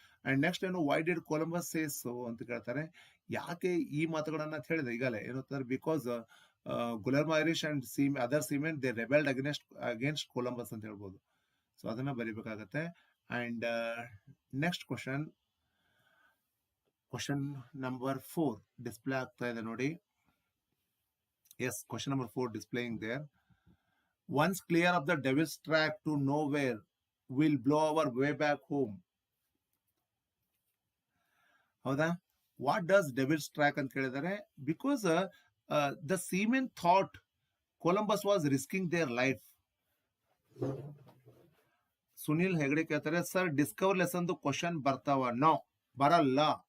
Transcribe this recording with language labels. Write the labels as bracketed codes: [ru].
[en] And next ಏನು, why did Columbus says so ಅಂತ ಕೇಳ್ತಾರೆ. [kn] ಯಾಕೆ ಈ ಮಾತುಗಳನ್ನ ಹೇಳಿದೆ ಈಗಲೇ ಏನಂತಾರೆ, [en] because Guillermo Irish and other seamen they rebelled against Columbus [kn] ಅಂತ ಹೇಳ್ಬೋದು. ಸೊ ಅದನ್ನ ಬರಿಬೇಕಾಗತ್ತೆ. And next question number 4 display ಆಗ್ತಾ ಇದೆ ನೋಡಿ. [en] Yes, question number 4 displaying there. Once clear of the devil's track to nowhere, we'll blow our way back home. [kn] ಹೌದಾ? [en] what does devil's track [kn] ಅಂತ ಕೇಳಿದರೆ, [en] Because the seamen thought Columbus was risking their life. [kn] Sunil Hegde ಕೇಳ್ತಾರೆ, sir Discovery lesson question ಬರ್ತಾವ? No, ಬರಲ್ಲ.